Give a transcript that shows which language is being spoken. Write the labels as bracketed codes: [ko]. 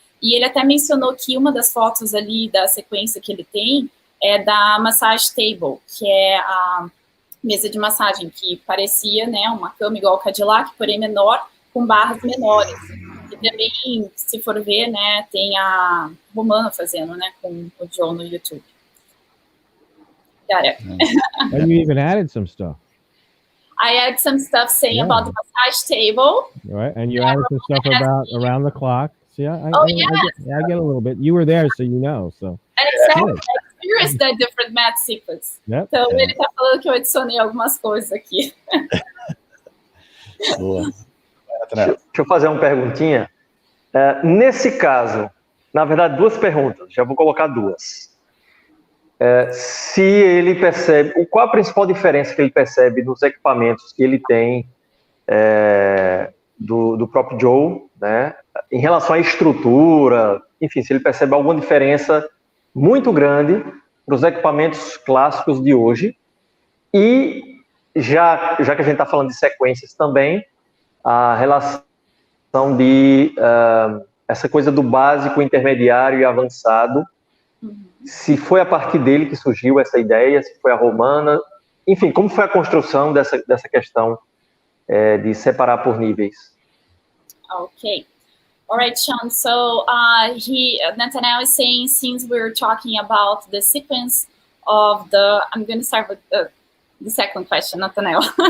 [pt] E ele até mencionou que uma das fotos ali da sequência que ele tem é da massage table, que é a mesa de massagem, que parecia, né, uma cama igual ao Cadillac, porém menor, com barras menores. E também, se for ver, né, tem a Romana fazendo, né, com o Joe no YouTube. [en] Got it. And you even added some stuff. I add some stuff saying about the massage table. Right, and you added some stuff about around the clock. See, I get a little bit. You were there, so you know. So. Exactly. I experienced that different math sequence. Yep. [pt] Então, ele tá falando que eu adicionei algumas coisas aqui. Boa. Deixa eu fazer uma perguntinha. Nesse caso, na verdade, duas perguntas. Já vou colocar duas. Se ele percebe, qual a principal diferença que ele percebe nos equipamentos que ele tem do próprio Joe, né, em relação à estrutura, enfim, se ele percebe alguma diferença muito grande para os equipamentos clássicos de hoje, e já que a gente está falando de sequências também, a relação de essa coisa do básico, intermediário e avançado, se foi a partir dele que surgiu essa ideia, se foi a romana, enfim, como foi a construção dessa questão de separar por níveis? [en] Okay. All right, Sean. So Nathaniel is saying, since we're talking about the sequence of I'm going to start with the second question, Nathaniel.